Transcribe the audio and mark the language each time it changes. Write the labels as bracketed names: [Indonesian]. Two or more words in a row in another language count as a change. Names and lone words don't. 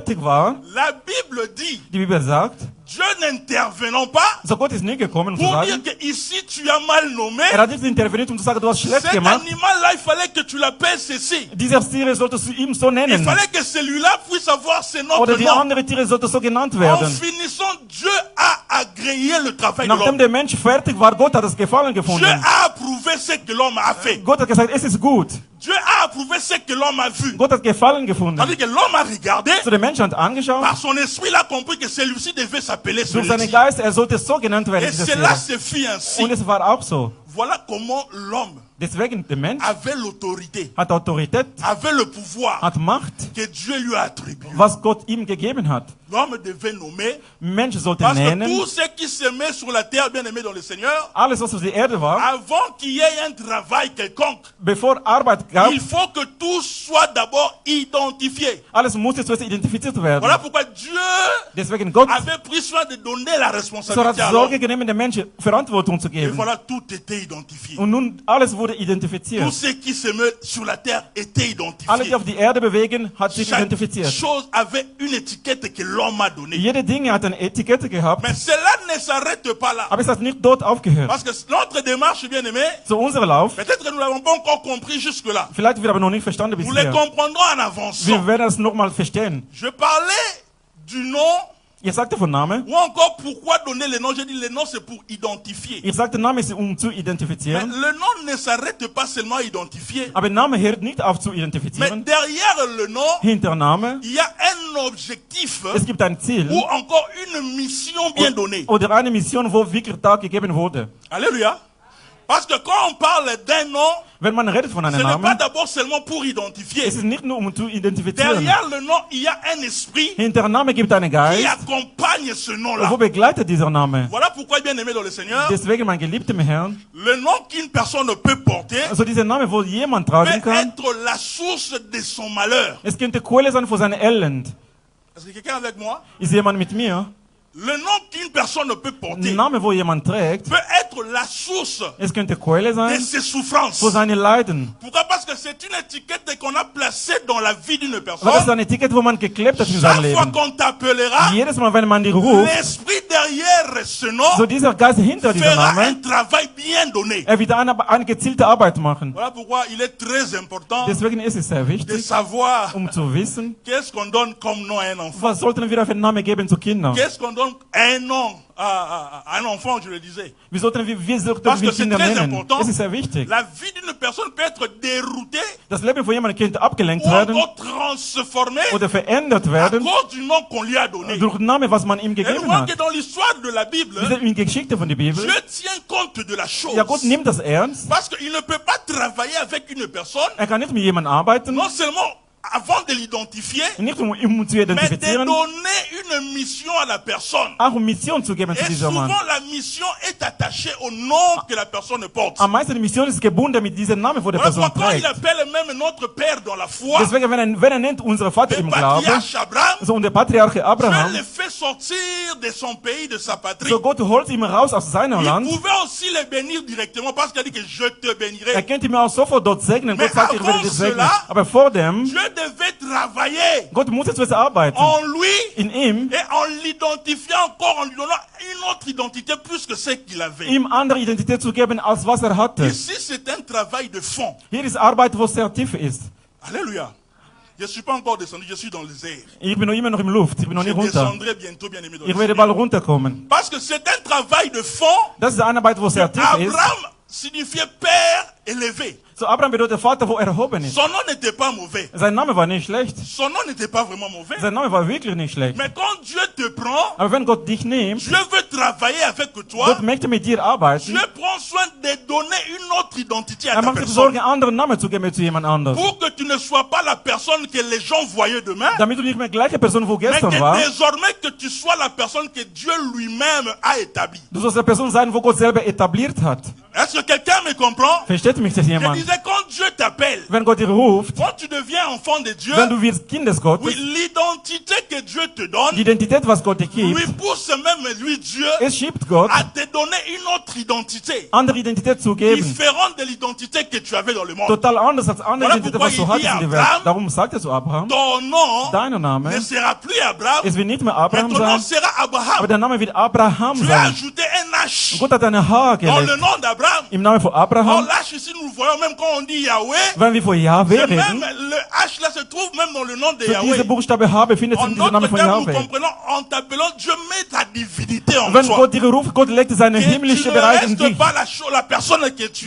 [French] la Bible dit, [German] die Bibel sagt, [French] Dieu n'intervenant pas [German] So Gott ist nie gekommen, um zu [French] pour dire [German] sagen, [French] que ici tu as mal nommé, [German] hat nicht interveniert, um zu sagen, du hast schlecht [French] cet [German] gemacht. [French] animal-là, il fallait que tu l'appelles ceci. [German] Dieser Tiere solltest du ihm so [French] Il [German] nennen. [French] fallait que celui-là puisse avoir ce [German] Oder [French] notre [German] die [French] nom. [German] andere Tiere sollten so genannt [French] En [German] werden. [French] finissant, Dieu a agréé le travail de [German] Nachdem [French] l'homme. [German] der Mensch fertig war, Gott hat es gefallen [French] Dieu [German] gefunden. [French] a approuvé ce que l'homme a fait. [German] Gott hat gesagt, es ist gut. [French] Dieu a approuvé ce que l'homme a vu. [German] Gott hat gefallen gefunden. [French] Tandis que l'homme a regardé, [German] So der Mensch hat angeschaut. [French] par son esprit, il a compris que celui-ci devait s'appeler [German] Durch seinen [French] celui-ci. [German] Geist, er sollte so genannt werden, [French] Et [German] dieser [French] cela [German] Tiere. [French] se fit ainsi. [German] Und es war auch so. [French] Voilà comment l'homme [German] Deswegen, der Mensch [French] avait l'autorité, [German] hat Autorität, [French] avait le pouvoir [German] hat Macht, [French] que Dieu lui a attribué. [German] was Gott ihm gegeben hat. [French] L'homme devait nommer, [German] Mensch sollte [French] parce que [German] nennen. [French] tout ce qui se met sur la terre, bien aimé dans le Seigneur, [German] Alles, was auf der Erde war, [French] avant qu'il y ait un travail quelconque, [German] bevor Arbeit gab, [French] il faut que tout soit d'abord identifié. [German] alles musste zuerst identifiziert werden. [French] Voilà pourquoi Dieu [German] Deswegen Gott [French] avait pris soin de donner la [German] so hat [French] responsabilité à [German] Sorge [French] l'homme. [German] genommen, den Menschen Verantwortung zu [French] Et [German] geben. [French] voilà, tout était identifié. [German] Und nun, alles wurde [French] Tout [German] identifiziert. [French] ce qui se met sur la terre était [German] Alle, [French] identifié. [German] die auf die Erde bewegen, hat sich [French] Chaque [German] identifiziert. [French] chose avait une étiquette que l'homme a donnée. [German] Jede Dinge hat eine Etikette gehabt, [French] Mais cela ne s'arrête pas là. [German] aber es hat nicht dort aufgehört. [French] Parce que notre démarche, bien aimé, [German] So unser Lauf, [French] peut-être que nous l'avons pas encore compris jusque-là. [German] vielleicht wird aber noch nicht verstanden [French] Nous le [German] bisher. [French] comprendrons en avançant. [German] Wir werden es nochmal verstehen. [French] Je parlais du nom, [German] Ich sagte von Name. [French] ou encore pourquoi donner le nom. J'ai dit le nom c'est pour identifier. [German] Ich sagte, Name ist zu [French] Mais [German] identifizieren. [French] le nom ne s'arrête pas seulement à identifier. [German] Aber Name hört nicht auf zu [French] Mais [German] identifizieren. [French] derrière le nom, [German] Hinter Name, [French] il y a un objectif [German] es gibt ein Ziel [French] ou encore une mission bien donnée. [German] oder eine Mission, wo wirklich da gegeben wurde. [French] Alléluia. Parce que quand on parle d'un nom, [German] Wenn man redet von [French] ce [German] einem [French] n'est pas [German] Namen, [French] d'abord seulement pour identifier. [German] es ist nicht nur zu identifizieren. [French] Derrière le nom, il y a un esprit [German] Hinter Name gibt einen [French] qui [German] Geist, [French] accompagne ce [German] wo [French] nom-là. [German] begleitet dieser Name. [French] Voilà pourquoi, bien aimé dans le Seigneur, [German] Deswegen, mein geliebter Herrn, [French] le nom qu'une personne peut porter [German] also dieser Name, wo jemand [French] peut [German] tragen kann, [French] être la source de son malheur. [German] es könnte Quelle sein für seine Elend. [French] Est-ce que quelqu'un est avec moi? [German] Ist jemand mit mir? [French] Le nom qu'une personne peut porter [German] Name, wo jemand trägt, [French] peut être la source [German] es könnte Quelle [French] de [German] sein [French] ses souffrances. [German] für seine Leiden. [French] Pourquoi? Parce que c'est une étiquette qu'on a placée dans la vie d'une [German] Weil das ist [French] personne. [German] ein Ticket, wo man geklebt hat in seinem [French] Chaque fois [German] Leben. [French] qu'on t'appellera, [German] Jedes Mal, wenn man die ruft, [French] l'esprit derrière ce nom [German] so dieser Geist hinter diesem [French] fera un [German] Namen, [French] travail bien donné. [German] er wird eine gezielte Arbeit machen. [French] Voilà pourquoi il est très important [German] Deswegen ist es sehr [French] de [German] wichtig, [French] savoir [German] zu wissen, [French] qu'est-ce qu'on donne comme nom à un enfant. [German] was sollten wir für einen Namen geben zu Kindern. [French] Qu'est-ce qu'on donne un nom à un enfant, je le disais. [German] Wie sollten wir sollten [French] Parce [German] wir [French] que c'est [German] Kinder [French] très [German] nennen? [French] important. [German] Es ist sehr wichtig. [French] La vie d'une personne peut être déroutée [German] Das Leben von jemandem könnte abgelenkt [French] ou [German] werden [French] encore transformée [German] oder verändert [French] à [German] werden [French] cause du nom qu'on lui a donné. [German] durch den Namen, was man ihm [French] Et nous [German] gegeben [French] voyons [German] hat. [French] que dans l'histoire de la Bible, [German] Diese in Geschichte von der Bibel, [French] Dieu tient compte de la chose. [German] ja, Gott nimmt das ernst. [French] Parce qu'il ne peut pas travailler avec une personne, [German] Er kann nicht mit jemandem arbeiten, [French] non seulement avant de l'identifier, [German] nicht um ihn zu [French] mais de [German] identifizieren, [French] donner une mission à la personne. [German] auch um Mission zu geben zu [French] Et [German] diesem [French] souvent, [German] Mann. [French] la mission est attachée au nom que la personne porte. [German] Am meisten die Mission ist gebunden mit diesem Namen, wo der [French] Voilà [German] Person [French] pourquoi il [German] trägt. [French] appelle même notre Père dans la foi, [German] Deswegen, wenn er nennt unseren Vater [French] le [German] im Glauben, [French] patriarche Abraham, [German] so und der Patriarche [French] Dieu [German] Abraham, [French] le fait sortir de son pays, de sa patrie. [German] so Gott holt ihn raus aus seinem [French] Il [German] Land. [French] pouvait aussi le bénir directement parce qu'il a dit que je te [German] Er [French] bénirai. [German] könnte ihn auch sofort dort segnen. [French] Mais [German] Gott sagt, ich werde [French] avant [German] dich segnen. [French] cela, [German] Aber vor dem, [French] Dieu devait travailler [German] Gott muss jetzt arbeiten. [French] en lui [German] In ihm, [French] et en l'identifiant encore, en lui donnant une autre identité plus que celle qu'il avait. [German] ihm andere Identität zu geben, als was er hatte. [French] Ici, c'est un travail de fond. [German] Hier ist Arbeit, wo sehr tief ist. [French] Alléluia. Je ne suis pas encore descendu, je suis dans les airs. [German] Ich bin noch immer noch im Luft. Ich bin noch [French] Je [German] nicht runter. [French] descendrai bientôt, bien aimé. dans le [German] Ich werde [French] Seigneur. [German] bald runterkommen. [French] Parce que c'est un travail de fond. [German] Das ist eine Arbeit, wo sehr tief ist. [French] Abraham signifiait père élevé. [German] So Abraham bedeutet Vater, wo erhoben ist. [French] Son nom n'était pas mauvais. [German] Sein Name war nicht schlecht. [French] Son nom n'était pas vraiment mauvais. [German] Sein Name war wirklich nicht schlecht. [French] Mais quand Dieu te prend, [German] Aber wenn Gott dich nimmt, [French] Dieu veut travailler avec toi. [German] Gott möchte mit dir arbeiten. [French] Dieu prend soin de donner une autre identité à [German] Er [French] ta [German] macht sich [French] personne. [German] Sorge, einen anderen Namen zu geben zu jemand anderem. [French] Pour que tu ne sois pas la personne que les gens voyaient demain, [German] Damit du nicht mehr gleiche Person, wo [French] mais [German] gestern [French] que [German] war. [French] désormais que tu sois la personne que Dieu lui-même a établie. [German] Du sollst eine Person sein, wo Gott selber etabliert hat. [French] Est-ce que quelqu'un me comprend? [German] Versteht mich das [French] Je [German] jemand? [French] disais, quand Dieu t'appelle, [German] Wenn Gott dich ruft, [French] quand tu deviens enfant de Dieu, [German] wenn du wirst Kind des Gottes, [French] oui, l'identité que Dieu te donne, [German] die Identität, was Gott dir [French] lui [German] gibt, [French] pousse même lui, Dieu, [German] es schiebt Gott, [French] à te donner une autre identité, [German] andere Identität zu geben. [French] différente de l'identité que tu avais dans le monde. [German] Total anders als andere [French] Voilà [German] Identität, [French] pourquoi [German] was du [French] il [German] hattest [French] dit [German] in der Welt. [French] Abraham, [German] Darum sagt er zu Abraham, [French] Ton nom [German] dein Name, [French] ne sera plus Abraham, [German] es wird nicht mehr [French] mais [German] Abraham [French] ton nom [German] sein, [French] sera [German] aber [French] Abraham. [German] der Name wird Abraham [French] Tu as [German] sein. [French] ajouté un H [German] Und Gott hat eine H [French] dans le [German] gelegt [French] nom d'Abraham. [German] im Namen von [French] Or, [German] Abraham. [French] l'H ici, nous le voyons même quand on dit Yahweh. [German] Wenn wir von Yahweh [French] C'est même, [German] reden, [French] le H là se trouve même dans le nom de [German] so [French] Yahweh. [German] diese Buchstabe H befindet sich [French] En [German] in diesem Namen [French] d'autres [German] von [French] termes, nous [German] Yahweh. [French] comprenons, en t'appelant, Dieu met ta divinité en [German] Wenn [French] toi. [German] Gott dich ruft, Gott legt seine [French] Que tu [German] himmlische [French] ne [German] Bereich in [French] restes [German] dich. [French] pas la personne que tu